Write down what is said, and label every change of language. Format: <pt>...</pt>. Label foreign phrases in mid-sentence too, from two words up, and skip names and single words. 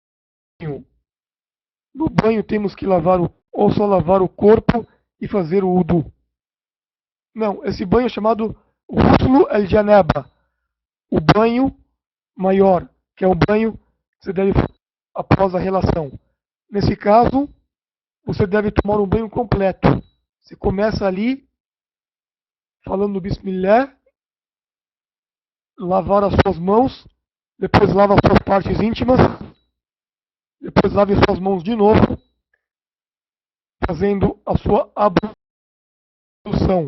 <pt>No banho temos que ou só lavar o corpo e fazer o wudu? Não, esse banho é chamado</pt> <ar>غسل الجنابة,</ar> <pt>o banho maior, que é um banho que você deve após a relação. Nesse caso, você deve tomar um banho completo. Você começa ali falando Bismillah, lavar as suas mãos, depois lava as suas partes íntimas, depois lave as suas mãos de novo, fazendo a sua ablução.</pt>